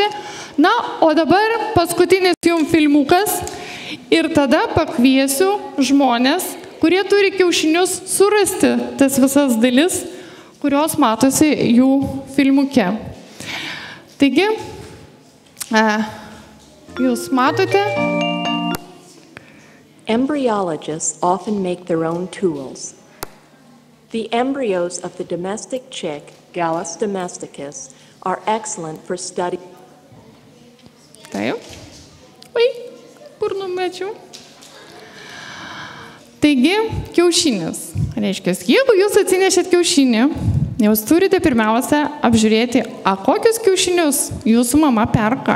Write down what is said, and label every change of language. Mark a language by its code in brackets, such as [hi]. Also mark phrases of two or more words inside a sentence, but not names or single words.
[lt] Na, o dabar paskutinis jums filmukas ir tada pakviesiu žmonės, kurie turi kiaušinius, surasti tas visas dalis, kurios matosi jų filmuke. Taigi, jūs matote? [en] Embryologists often make their own tools. The embryos of the domestic chick, Gallus domesticus, are excellent for study. [lt] Taip. Oi, kur numečiau? Taigi, kiaušinis. Reiškia, jeigu jūs atsinešėt kiaušinį, jūs turite pirmiausia apžiūrėti, kokius kiaušinius jūsų mama perka.